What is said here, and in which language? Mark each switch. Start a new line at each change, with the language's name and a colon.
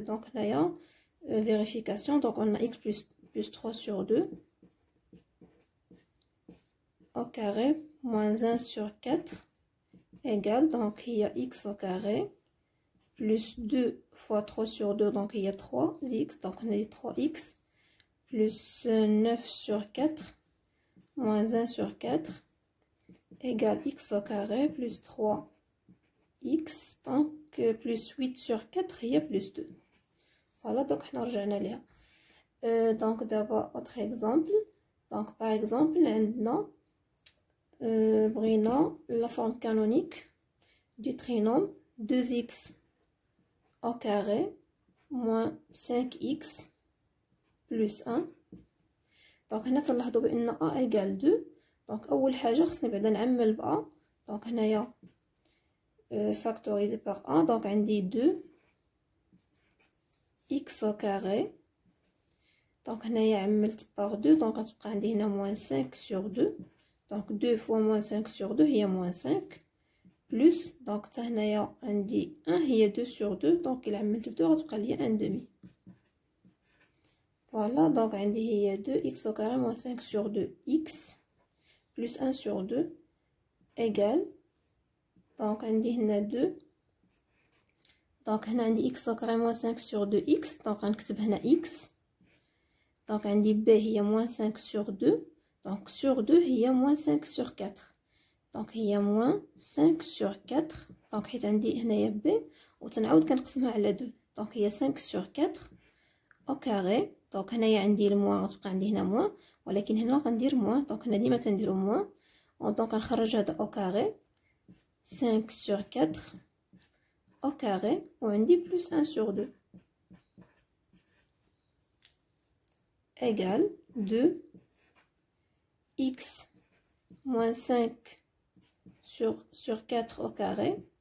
French: donc
Arabic: هنايا
French: vérification donc on a x plus 3 sur 2 au carré moins 1 sur 4 égale donc il y a x au carré plus 2 fois 3 sur 2 donc il y a 3x donc on a 3x plus 9 sur 4 moins 1 sur 4 égale x au carré plus 3x, donc plus 8 sur 4 هي plus 2.
Arabic: Voilà, donc حنا رجعنا ليها.
French: Donc d'abord autre exemple. Donc par exemple
Arabic: عندنا بغينا
French: la forme canonique du trinôme 2x au carré moins 5x plus 1.
Arabic: دونك هنا تلاحظوا بان a égale 2. دونك اول حاجه خصني بعدا نعمل ب a. دونك هنايا factorisé par a. دونك عندي 2 x au carré. دونك هنايا عملت par 2. دونك غتبقى عندي هنا moins 5 sur 2. دونك 2 fois moins 5 sur 2 هي moins 5 plus. دونك حتى هنايا عندي 1 هي 2 sur 2. دونك الا عملت ب 2 غتبقى ليا 1 demi.
French: Voilà, donc
Arabic: عندي هي
French: 2x au carré moins 5 sur 2x plus 1 sur 2 égale.
Arabic: donc عندي هنا 2.
French: donc هنا عندي x au carré moins 5 sur 2x. donc غنكتب هنا x. donc عندي b هي moins 5 sur 2. donc sur 2 هي moins 5 sur 4. donc هي moins 5 sur 4.
Arabic: donc حيت عندي هنايا b وتنعاود كنقسمها على 2.
French: donc هي 5 sur 4 au carré.
Arabic: دونك هنايا عندي الموان غتبقى عندي هنا موان، ولكن هنا غندير موان. دونك هنا ديما تنديرو موان. دونك غنخرج هذا او كاري 5 sur 4 au carré وعندي بلس 1 sur 2 égale 2 x moins 5 sur 4 au carré.